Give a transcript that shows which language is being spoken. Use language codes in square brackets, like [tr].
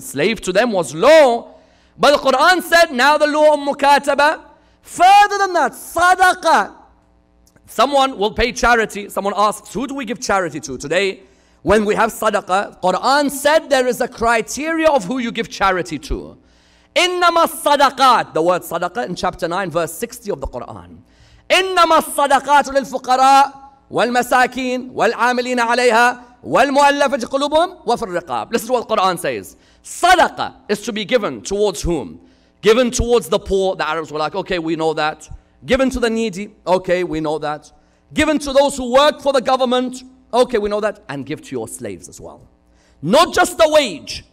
[en] Slave to them was law. But the Quran said, now the law of mukataba. Further than that, sadaqah. Someone will pay charity. Someone asks, who do we give charity to? Today, when we have sadaqah, Quran said there is a criteria of who you give charity to. [ar] Innama sadaqat. [en] The word sadaqah in chapter 9, verse 60 of the Quran. [ar] إنما الصدقات للفقراء والمساكين والعاملين عليها والمؤلفة قلوبهم وفي الرقاب. [en] Listen to what the Quran says. Sadaqah is to be given towards whom? Given towards the poor. The Arabs were like, okay, we know that. Given to the needy. Okay, we know that. Given to those who work for the government. Okay, we know that. And give to your slaves as well. Not just a wage.